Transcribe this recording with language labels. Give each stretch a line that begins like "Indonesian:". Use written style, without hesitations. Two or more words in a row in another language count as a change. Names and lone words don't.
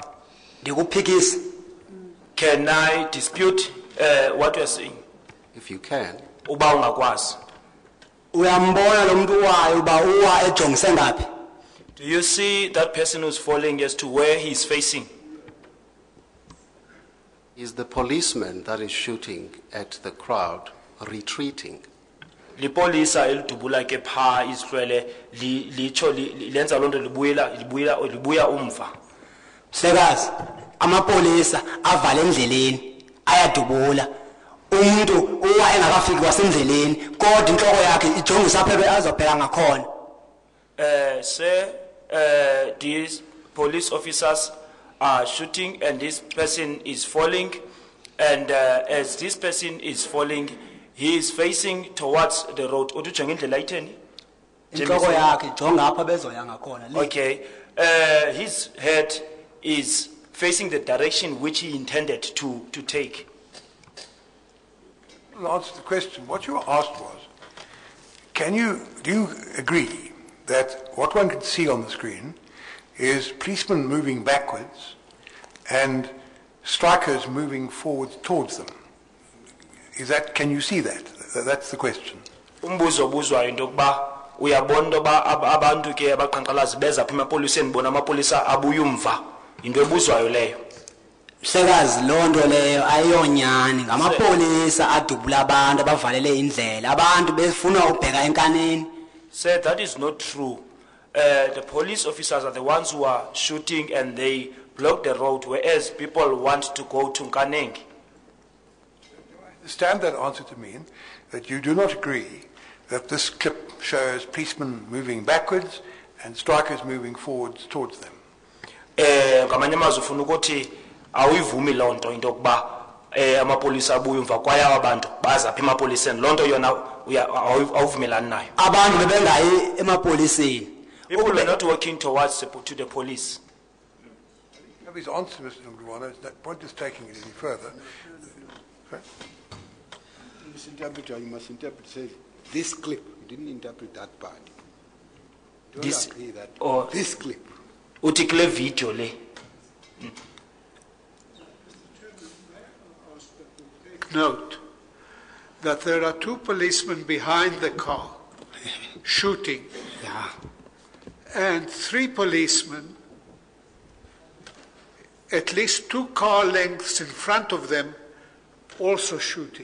Xhosa: Ndikuphikisa.
English: Can I dispute what you are saying? If you can.
Xhosa: Uba ungakwazi. Uyambona lo muntu wayo uba uwa ejongise ngaphi?
English: Do you see that person who's falling as to where he's facing? Is the policeman that is shooting at the crowd retreating?
Xhosa: Lipolisa elidubula ke pha isihlwele licho lenza lonto libuya umva. Mhlekazi, amapolisa avala endleleni ayadubula. Umuntu uwa engakafiki wasendleleni kodwa inhloko yakhe ijongisa phebe azobheka ngakhona.
English: Sir, these police officers are shooting and this person is falling, and as this person is falling, he is facing towards the road.
Xhosa: Udujonga indlela itheni? Inhloko yakhe jonga apha bezoya ngakhona.
English: Okay, his head is facing the direction which he intended to take. To answer the question, what you asked was, do you agree that what one can see on the screen is policemen moving backwards and strikers moving forward towards them? Can you see that? That's the question.
Xhosa: Umbuzo obuzwayo into yokuba uyabona into yoba abantu ke abaqhankqalazi beza apha emapoliseni bona amapolisa abuya umva. Into ebuzwayo leyo. Mhlekazi lonto leyo ayiyonyani ngamapolisa adubula abantu abavalele indlela abantu befuna ubheka enkanini.
English: Sir, that is not true. The police officers are the ones who are shooting and they block the road, whereas people want to go to Nkaneng. Understand that answer to mean that you do not agree that this clip shows policemen moving backwards and strikers moving forwards towards them.
Xhosa: Ngamanye amazwi ufuna ukuthi awuyivumi lonto into yokuba amapolisa abuya umva kwaye abantu baza apha emapoliseni lonto yona awuvumelani nayo. Abantu bebengayi emapoliseni.
English: People are not working towards to the police. His answer, Mr. Ngubana, that point is taking it any further. Okay. You must interpret, say, this clip. You didn't interpret that part. Don't This- agree that or- this clip.
Xhosa: Uthi kule video le.
English: Note that there are two policemen behind the car shooting, and three policemen at least 2 car lengths in front of them also shooting.